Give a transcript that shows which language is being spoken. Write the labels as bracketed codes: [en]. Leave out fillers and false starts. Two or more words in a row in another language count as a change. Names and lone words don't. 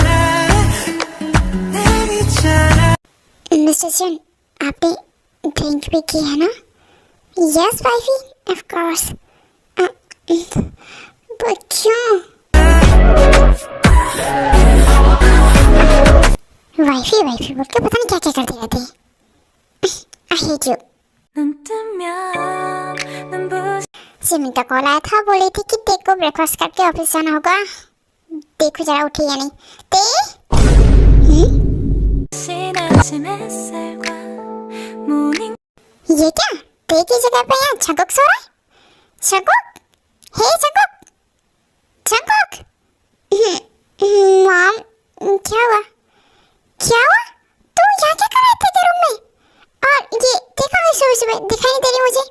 [hi] मिस्टर जॉन, आपने ड्रिंक भी की है ना? [en] yes wifey, of course. पर क्यों? [hi] वाइफी वाइफी बोल के पता नहीं क्या क्या करते रहते हैं। [en] I hate you. [ko] 눈 뜨면 눈부신 [hi] सिमिन का कॉल आया था, बोली थी कि तेरे को ब्रेकफास्ट करके ऑफिस जाना होगा। देखो जरा उठी या नहीं। ते [ko] 아침 햇살과 모닝 [hi] ये क्या? ते की जगह पे यहाँ जंकुक सो रहा है? जंकुक, हे जंकुक, जंकुक। मॉम, क्या हुआ? क्या हुआ? तू यहाँ क्या कर रहा था तेरे रूम में? और ये देखा मैं सुबह सुबह दिखाई नहीं दे रही मुझे।